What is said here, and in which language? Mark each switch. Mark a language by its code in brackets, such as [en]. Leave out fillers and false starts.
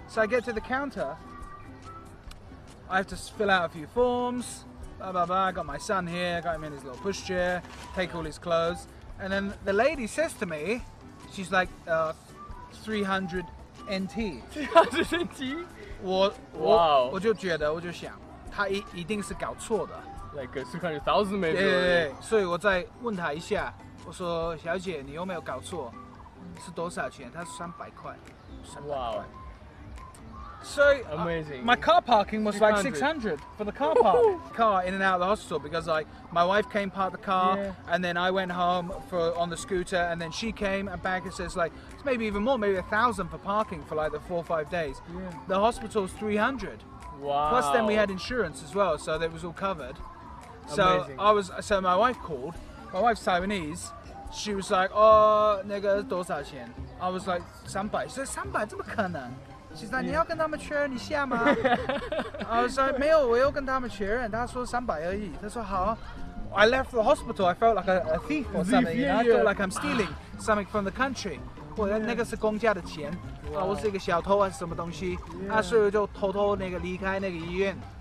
[en] So I get to the counter. I have to fill out a few forms, blah blah blah. I got my son here, got him in his little pushchair, take all his clothes, and then the lady says to me, she's like, 300 NT. 300 NT? [zh] 我就觉得，我就想，他一定是搞错的。 [en] Like 300,000 maybe. [zh] 对，所以我再问他一下，我说小姐，你有没有搞错？是多少钱？他说300块。 [en] Wow. So amazing. My car parking was 600. Like 600 for the car park. Car in and out of the hospital because like my wife came parked the car and then I went home on the scooter and then she came and back and says like it's maybe even more, maybe 1,000 for parking for like the 4 or 5 days. The hospital's 300. Wow. Plus then we had insurance as well, so that was all covered. So amazing. So my wife called. My wife's Taiwanese. She was like, oh, [zh] 那个多少钱? [en] I was like 300. So 300 [zh] 怎么可能? [en] She's like, [zh] 你要跟他们确认一下吗? [en] I was like, [zh] 没有，我要跟他们确认。他说300而已。他说好。 [en] I left the hospital. I felt like a thief or something. You know? I felt like I'm stealing something from the country. [zh] 那个是公家的钱。我是一个小偷还是什么东西？所以我就偷偷离开那个医院。